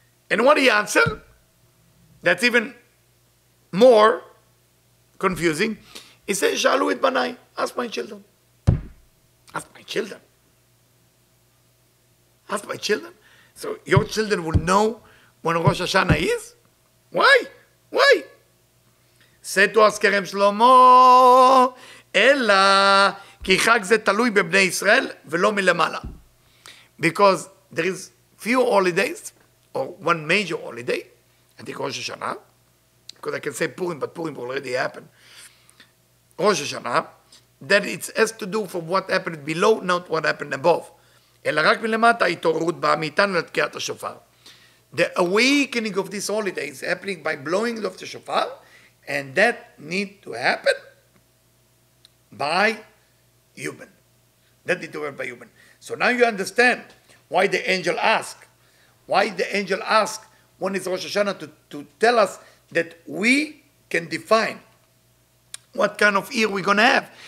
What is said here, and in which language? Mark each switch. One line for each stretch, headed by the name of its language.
English: And what he answered, that's even more confusing. He says, Shalu et banai, ask my children. Ask my children. Ask my children. So your children will know when Rosh Hashanah is? Why? Why? Say to us,
Hebrew: Kerem Shlomo, Ella, כי חג זה תלוי בבני ישראל ולא מלמעלה.
English: Because there is few holidays, or one major holiday, I think Rosh Hashanah, because I can say Purim, but Purim already happened. Rosh Hashanah, that it has to do from what happened below, not what happened above.
Hebrew: אלא רק מלמטה ההתעוררות באה מאיתנו לתקיעת השופר.
English: The awakening of this holiday is happening by blowing of the shofar, and that need to happen by human. That need to happen by human. So now you understand why the angel asked. Why the angel asked when is Rosh Hashanah to tell us that we can define what kind of year we're going to have.